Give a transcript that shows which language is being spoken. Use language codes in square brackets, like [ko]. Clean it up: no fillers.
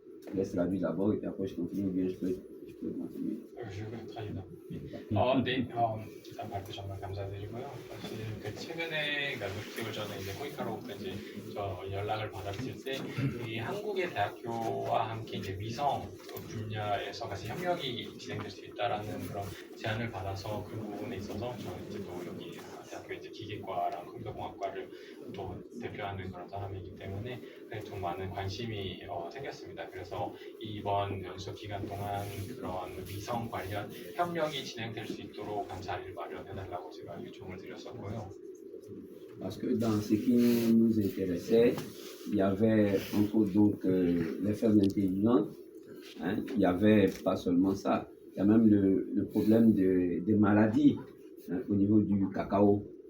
[fr] Je laisse traduire d'abord et puis après je continue, bien je peux continuer. Je vais traduire. [ko] 네, 일단 발표 정말 감사드리고요. 사실 최근에, 그러니까 6개월 전에 이제 코이카로부터 이제 저 연락을 받았을 때, 이 한국의 대학교와 함께 이제 위성 분야에서 같이 협력이 진행될 수 있다라는 그런 제안을 받아서 그 부분에 있어서 저는 이제 또 여기 대학교 이제 기계과랑 컴퓨터공학과를 또 대표하는 그런 사람이기 때문에 좀 많은 관심이 생겼습니다. 그래서 이번 연수 기간 동안 그런 위성 관련 협력이 진행될 수 있도록 자리를 마련해달라고 제가 요청을 드렸었고요. [fr] Parce que dans ce qui nous intéressait, il y avait entre autres donc les fermes intelligentes, hein, il n'y avait pas seulement ça, il y a même le problème des maladies hein, au niveau du cacao.